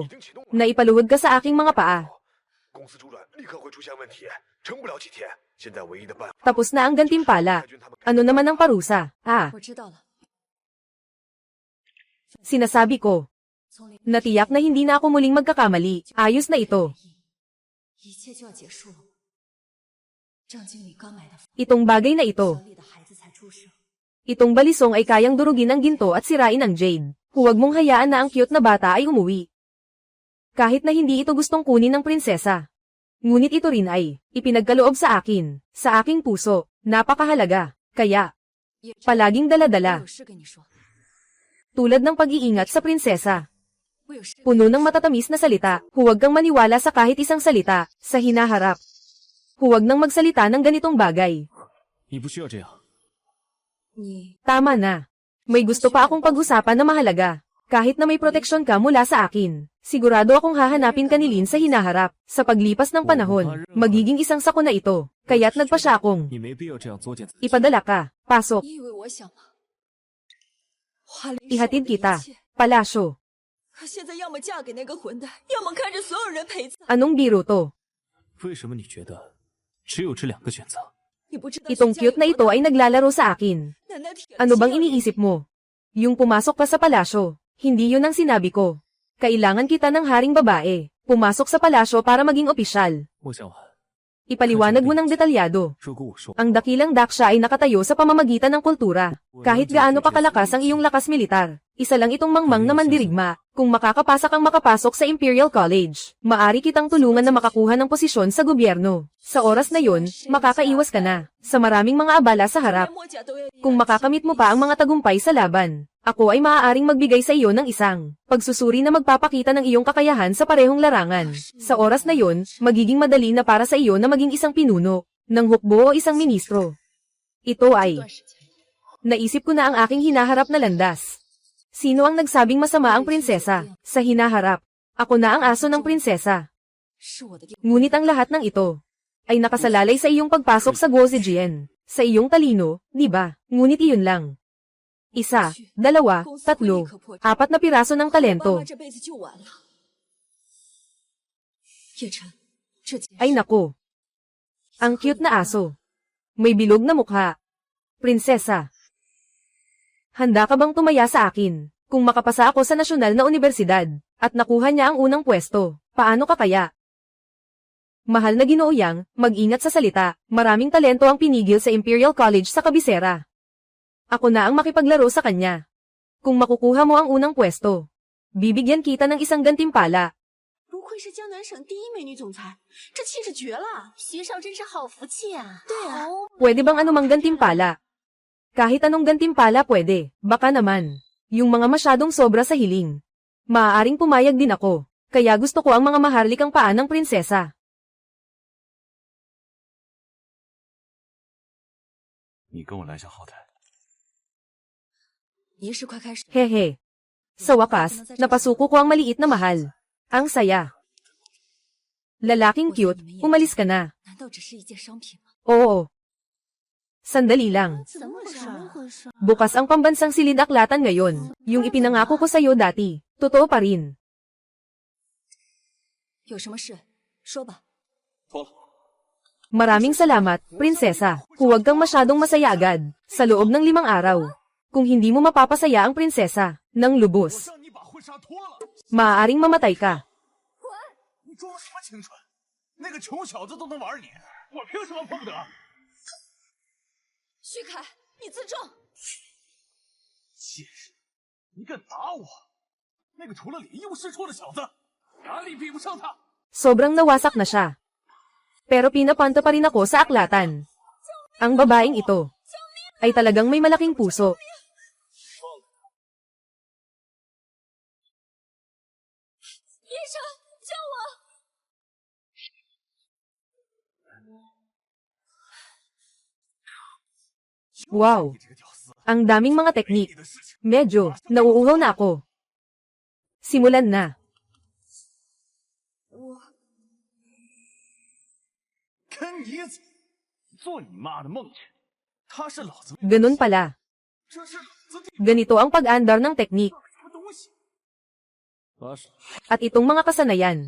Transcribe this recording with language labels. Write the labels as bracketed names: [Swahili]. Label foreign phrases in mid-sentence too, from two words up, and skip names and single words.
[Filipino] Naipaluhod ka sa aking mga paa. Tapos na ang gantimpala. Ano naman ang parusa? Sinasabi ko. Natiyak na hindi na ako muling magkakamali. Ayos na ito. [Chinese] 一切就要结束了吗？张经理刚买的 [Filipino] Itong bagay na ito. [Chinese] 小丽的孩子才出生， [Filipino] Itong balisong ay kayang durugin ang ginto at sirain ang jade. Huwag mong hayaan na ang cute na bata ay umuwi. Kahit na hindi ito gustong kunin ng prinsesa. Ngunit ito rin ay ipinagkaloob sa akin, sa aking puso, napakahalaga. Kaya, palaging dala-dala. [Chinese] 我有事跟你说， [Filipino] Tulad ng pag-iingat sa prinsesa. [Chinese] 我有事。 [Filipino] Puno ng matatamis na salita, huwag kang maniwala sa kahit isang salita, sa hinaharap. Huwag nang magsalita ng ganitong bagay. [Chinese] 你不需要这样。你 [Filipino] Tama na. May gusto pa akong pag-usapan na mahalaga. Kahit na may proteksyon ka mula sa akin, sigurado akong hahanapin ka ni Lin sa hinaharap. Sa paglipas ng panahon, magiging isang sako na ito. Kaya't nagpa siya akong [Chinese] 你没必要这样作践自己。 [Filipino] ipadala ka, pasok, [Chinese] 你以为我想吗？华丽是我的 [Filipino] ihatid [Chinese] 一 [Filipino] kita, [Chinese] 切， [Filipino] palasyo. [Chinese] 可现在要么嫁给那个混蛋，要么看着所有人陪葬。 [Filipino] Anong biro to? [Chinese] 为什么你觉得只有这两个选择？你不知道 [Filipino] Itong [Chinese] 徐家有 [Filipino] cute na [Chinese] 多 [Filipino] ito [Chinese] 大 [Filipino] ay naglalaro sa akin. [Chinese] 奶奶铁了 [Filipino] Ano [Chinese] 心 [Filipino] bang [Chinese] 要你 [Filipino] iniisip mo? Yung pumasok ka sa palasyo, hindi yun ang sinabi ko. Kailangan kita ng haring babae, pumasok sa palasyo para maging opisyal. [Chinese] 我想问， [Filipino] Ipaliwanag mo ng detalyado. [Chinese] 如果我说 [Filipino] Ang dakilang daksya ay nakatayo sa pamamagitan ng kultura. Kahit gaano pa kalakas ang iyong lakas militar, isa lang itong mangmang na mandirigma. Kung makakapasa kang makapasok sa Imperial College, maari kitang tulungan na makakuha ng posisyon sa gobyerno. Sa oras na yon, makakaiwas ka na sa maraming mga abala sa harap. [Chinese] 连摸甲都要 [Filipino] Kung makakamit mo pa ang mga tagumpay sa laban, ako ay maaaring magbigay sa iyo ng isang pagsusuri na magpapakita ng iyong kakayahan sa parehong larangan. Sa oras na yon, magiging madali na para sa iyo na maging isang pinuno ng hukbo o isang ministro. Ito ay naisip ko na ang aking hinaharap na landas. Sino ang nagsabing masama ang prinsesa? Sa hinaharap, ako na ang aso ng prinsesa. [Chinese] 是我的地。 [Filipino] Ngunit ang lahat ng ito ay nakasalalay sa iyong pagpasok sa Guozijian. Sa iyong talino, di ba? Ngunit iyon lang. Isa, dalawa, tatlo, apat na piraso ng [Chinese] 我爸 [Filipino] talento. [Chinese] 妈这辈子就完了。叶晨，这件 [Filipino] Ay nako. Ang cute na aso. May bilog na mukha. Prinsesa. Handa ka bang tumaya sa akin? Kung makapasa ako sa nasyonal na universidad, at nakuha niya ang unang pwesto, paano ka kaya? Mahal na Ginoo Yang, mag-ingat sa salita, maraming talento ang pinigil sa Imperial College sa kabisera. Ako na ang makipaglaro sa kanya. Kung makukuha mo ang unang pwesto, bibigyan kita ng isang gantimpala. [Chinese] 不愧是江南省第一美女总裁，这气质绝了！徐少真是好福气啊！对啊， [Filipino] Pwede bang anumang gantimpala? Kahit anong gantimpala pwede, baka naman. Yung mga masyadong sobra sa hiling. Maaaring pumayag din ako, kaya gusto ko ang mga maharlikang paa ng prinsesa. [Chinese] 你跟我来下后台。仪式快开始， Hehe. [Filipino] Sa wakas, napasuko ko ang maliit na mahal. Ang saya. Lalaking cute, umalis ka na. [Chinese] 难道只是一件商品吗？ [Filipino] Oo. Sandali lang. [Chinese] 怎么回事？ [Filipino] Bukas ang pambansang silid-aklatan ngayon. Yung ipinangako ko sa'yo dati, totoo pa rin. [Chinese] 有什么事说吧。 [Filipino] Maraming salamat, prinsesa. Huwag kang masyadong masaya agad, sa loob ng 5 araw. Kung hindi mo mapapasaya ang prinsesa, ng lubos, [Chinese] 让你把婚纱脱了！ [Filipino] maaaring mamatay ka. [Chinese] 你装什么清纯？那个穷小子都能玩你，我凭什么碰不得？徐凯，你自重。贱人，你敢打我？那个除了脸一无是处的小子，哪里比不上他？ [Filipino] Sobrang nawasak na siya. Pero pinapanto pa rin ako sa aklatan. Ang babaeng ito ay talagang may malaking puso. Wow! Ang daming mga teknik. Medyo, nauuhaw na ako. Simulan na. [Chinese] 跟你走，做你妈的梦去！他是老子， [Filipino] Ganun pala. [Chinese] 这是老子弟 [Filipino] Ganito ang pag-andar ng teknik. [Chinese] 什么东西？拉屎， [Filipino] At itong mga kasanayan.